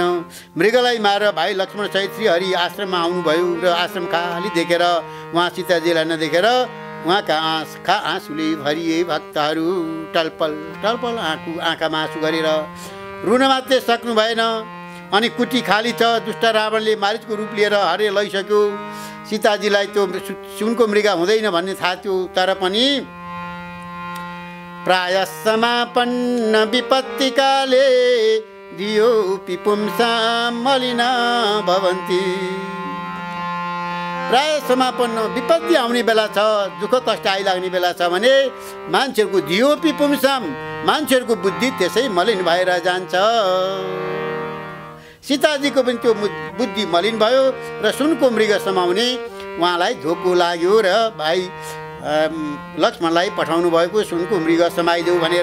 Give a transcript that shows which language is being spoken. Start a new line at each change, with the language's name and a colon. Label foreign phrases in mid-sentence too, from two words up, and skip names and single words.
Nepali: मृगलाई मारेर भाइ लक्ष्मण सहित श्रीहरि आश्रममा आउनुभयो र आश्रम खाली देखेर उहाँ सीताजीलाई नदेखेर उहाँका आँसुले भरिए भक्तहरू टलपल टलपल आँखामा आँसु गरेर रुन मात्रै सक्नु भएन। अनि कुटी खाली छ। दुष्ट रावणले मारिचको रूप लिएर हरे लैसक्यो। सीताजीलाई त्यो सुनको मृग हुँदैन भन्ने थाहा थियो, तर पनि
Sanskrit: प्राय समापन्न विपत्तिकाले दियो पिपुंसां मलिना भवन्ति। प्राय समापन्न विपत्ति
Nepali: आउने बेला छ, दुःख कष्ट आइलाग्ने बेला छ भने मान्छेहरूको
Sanskrit: दियो पिपुंसां,
Nepali: मान्छेहरूको बुद्धि त्यसै मलिन भएर जान्छ। सीताजीको पनि त्यो बुद्धि मलिन भयो र सुनको मृग समाउने उहाँलाई धोको लाग्यो र भाइ लक्ष्मणलाई पठाउनु भएको सुनको मृग समाइदेऊ भनेर।